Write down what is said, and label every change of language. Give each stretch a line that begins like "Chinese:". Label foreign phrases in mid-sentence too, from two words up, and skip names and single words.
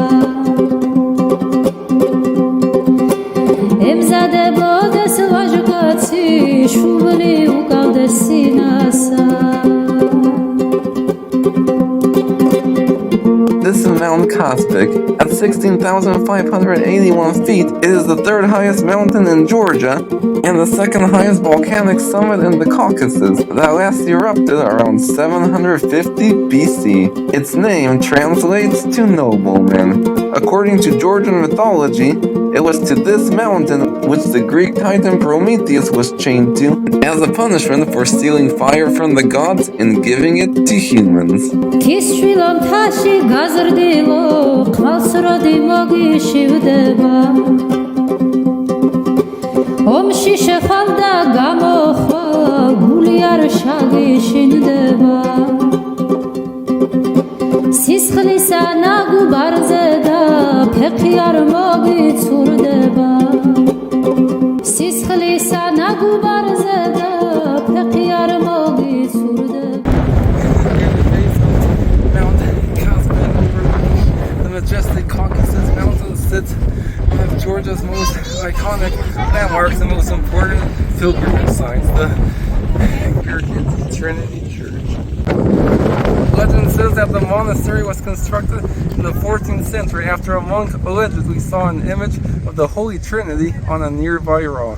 Georgian: ემზადებოდეს ვაჟკაცი, შუბლი უგავდეს სინასა.
English: This is Mount Kazbegi. At 16,581 feet, it is the third highest mountain in Georgia and the second highest volcanic summit in the Caucasus that last erupted around 750 BC. Its name translates to nobleman. According to Georgian mythology, it was to this mountain which the Greek titan Prometheus was chained to as a punishment for stealing fire from the gods and giving it to humans.
Georgian: ომში შეხავდა გამოხვა გული არ შაგიშინდება სისხლისა ნაგუბარზე და ფეხი არ მოგიცურდება სისხლისა ნაგუბარზე და ფეხი არ მოგიცურდება
English: The majestic Caucasus Mountains sits one of Georgia's most iconic landmarks and most important pilgrimage sites, the Gergeti Trinity Church. Legend says that the monastery was constructed in the 14th century after a monk allegedly saw an image of the Holy Trinity on a nearby rock.